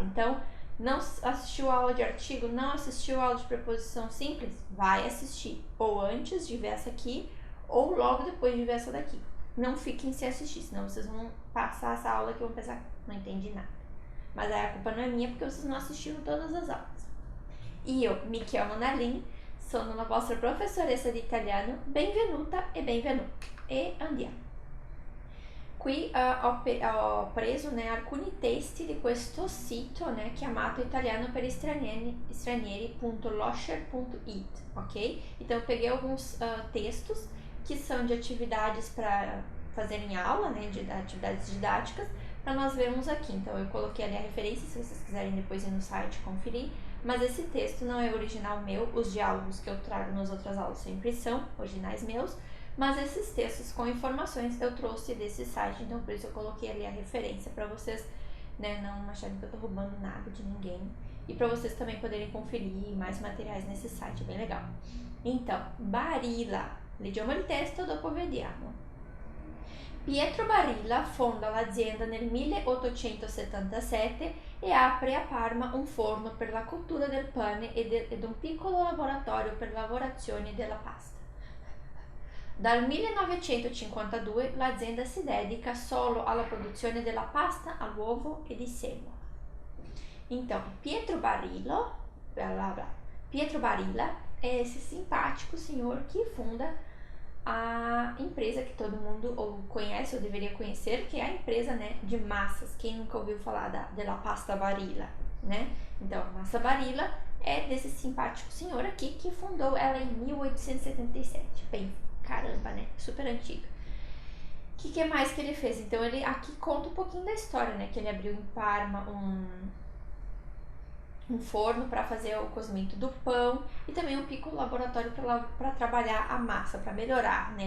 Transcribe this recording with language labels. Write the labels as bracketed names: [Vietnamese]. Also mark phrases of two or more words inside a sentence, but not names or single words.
[Portuguese] Então, não assistiu a aula de artigo, não assistiu a aula de preposição simples? Vai assistir, ou antes de ver essa aqui, ou logo depois de ver essa daqui. Não fiquem sem assistir, senão vocês vão passar essa aula que vão pensar, não entendi nada. Mas aí a culpa não é minha, porque vocês não assistiram todas as aulas. [Italian] Io mi chiamo Naline, sono la vostra professoressa di italiano, benvenuta e benvenuto. E andiamo. Qui ho preso né, alcuni testi di questo sito né, chiamato italiano per stranieri.losher.it, ok? [Portuguese] Então eu peguei alguns textos que são de atividades para fazer em aula, né, de atividades didáticas, para nós vermos aqui. Então eu coloquei ali a referência, se vocês quiserem depois ir no site conferir, mas esse texto não é original meu, os diálogos que eu trago nas outras aulas sempre são originais meus, mas esses textos com informações eu trouxe desse site, então por isso eu coloquei ali a referência para vocês, né, não acharem que eu tô roubando nada de ninguém e para vocês também poderem conferir mais materiais nesse site, bem legal. Então, [Italian] Barilla, leggiamo il testo, dopo vediamo. Pietro Barilla fonda l'azienda nel 1877 e apre a Parma un forno per la cottura del pane ed un piccolo laboratorio per lavorazione della pasta. Dal 1952 l'azienda si dedica solo alla produzione della pasta all'uovo e di semola. [Portuguese] Então, Pietro Barilla é esse simpático senhor que funda a empresa que todo mundo ou conhece ou deveria conhecer, que é a empresa né, de massas. Quem nunca ouviu falar [Italian] della pasta [Portuguese] Barilla, né? Então, a massa Barilla é desse simpático senhor aqui que fundou ela em 1877. Bem, caramba, né? Super antiga. O que mais que ele fez? Então, ele aqui conta um pouquinho da história, né? Que ele abriu em Parma um forno para fazer o cozimento do pão e também um piccolo laboratório para trabalhar a massa, para melhorar, né?